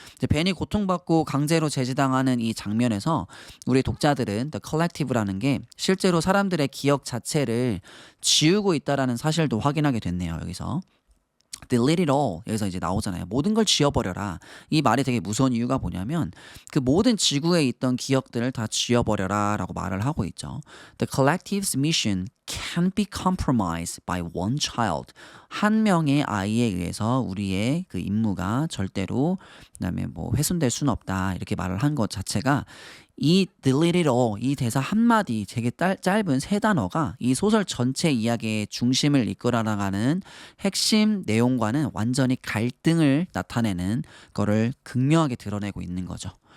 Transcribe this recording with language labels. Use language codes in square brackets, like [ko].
[ko] 이제 벤이 고통받고 강제로 제지당하는 이 장면에서 우리 독자들은 The Collective라는 게 실제로 사람들의 기억 자체를 지우고 있다라는 사실도 확인하게 됐네요. 여기서. [en] Delete it all. [ko] 여기서 이제 나오잖아요. 모든 걸 지워버려라. 이 말이 되게 무서운 이유가 뭐냐면 그 모든 지구에 있던 기억들을 다 지워버려라 라고 말을 하고 있죠. [en] The collective's mission can't be compromised by one child. [ko] 한 명의 아이에 의해서 우리의 그 임무가 절대로 그다음에 뭐 훼손될 수는 없다. 이렇게 말을 한 것 자체가 이 [en] delete it all [ko] 이 대사 한마디 되게 짧은 세 단어가 이 소설 전체 이야기의 중심을 이끌어 나가는 핵심 내용과는 완전히 갈등을 나타내는 거를 극명하게 드러내고 있는 거죠.